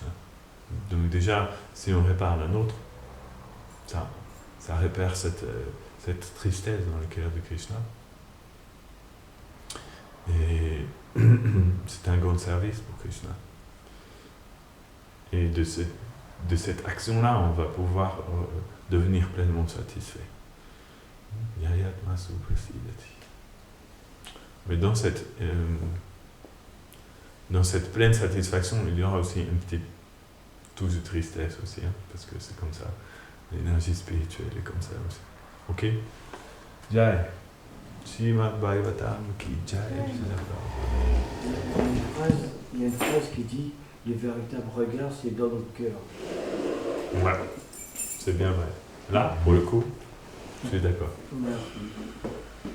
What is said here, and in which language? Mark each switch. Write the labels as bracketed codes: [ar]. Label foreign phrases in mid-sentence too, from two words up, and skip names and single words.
[fr] Donc déjà, si on répare la nôtre, ça répare cette tristesse dans le cœur de Krishna. Et c'est un grand service pour Krishna. Et de cette action-là, on va pouvoir devenir pleinement satisfait. [sa] Yayatma suprasidati. [fr] Mais dans cette pleine satisfaction, il y aura aussi une petite touche de tristesse aussi, hein, parce que c'est comme ça. L'énergie spirituelle est comme ça aussi. Ok? Jai. [hi] Srimad Bhagavatam ki Jai. [fr] Il y a une phrase qui dit le véritable regard, c'est dans notre cœur. Ouais, c'est bien vrai. Là, pour le coup, je suis d'accord. Merci.